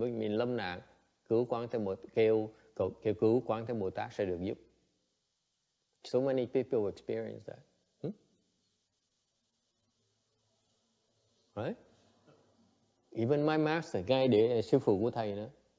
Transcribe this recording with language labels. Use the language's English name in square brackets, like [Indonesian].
[Vietnamese] Mình lâm nạn, cứu Quán Thế Bồ Tát, kêu cứu Quán Thế Bồ Tát sẽ được giúp. [English] So many people experience that. Right? Even my master, [Vietnamese] ngay để sư phụ của thầy nữa.